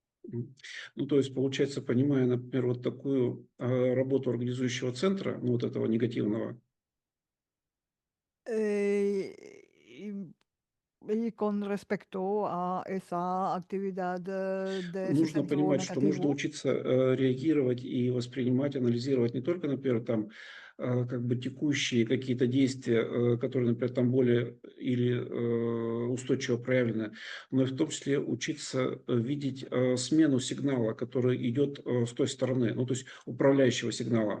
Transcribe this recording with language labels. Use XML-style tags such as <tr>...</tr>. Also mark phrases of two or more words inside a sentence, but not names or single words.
<ru>Ну, то есть, получается, понимая, например, вот такую работу организующего центра, ну, вот этого негативного,</ru> <es>Y, y con respecto a esa actividad de ese</es> <ru>нужно</ru> <es>centro</es> <ru>понимать, что нужно</ru> <es>negativo,</es> <ru>учиться реагировать и воспринимать, анализировать не только, например, там, как бы текущие какие-то действия, которые, например, там более или устойчиво проявлены, но и в том числе учиться видеть смену сигнала, который идет с той стороны, ну, то есть управляющего сигнала.</ru>